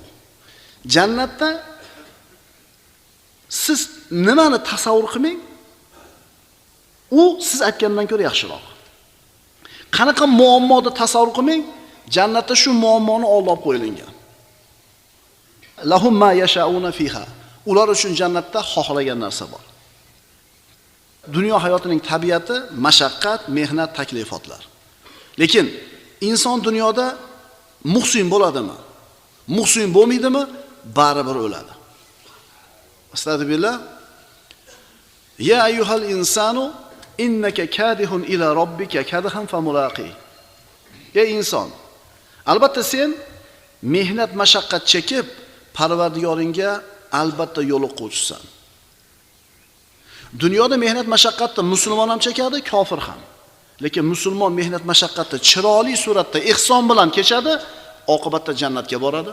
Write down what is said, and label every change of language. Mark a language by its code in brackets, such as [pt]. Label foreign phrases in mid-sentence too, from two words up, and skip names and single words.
[uz] Jannatda siz nimani tasavvur qilmang, u siz aytgandan ko'ra yaxshiroq. Qanaqa muammoni tasavvur qilmang, jannatda shu muammoni olib qo'yilgan. [ar] لهم ما يشاءون فيها. [uz] ular uchun jannatda xohlagan narsa bor. Dunyo hayotining tabiati mashaqqat, mehnat, taklifotlar. Lekin inson dunyoda muhsin bo'ladimi? Muhsin bo'lmaydimi? Baribir o'ladi. [ar] أستغفر الله يا أيها الإنسان إنك كادح إلى ربك كدحا فملاقيه. [uz] Ey inson, albatta sen mehnat mashaqqat chekib Parvardigoringga albatta yo'liquvchisan. Dunyoda mehnat mashaqqatni musulmon ham chekadi, kofir ham. Lekin musulmon mehnat mashaqqatni chiroyli suratda ihson bilan kechadi, oqibatda jannatga boradi.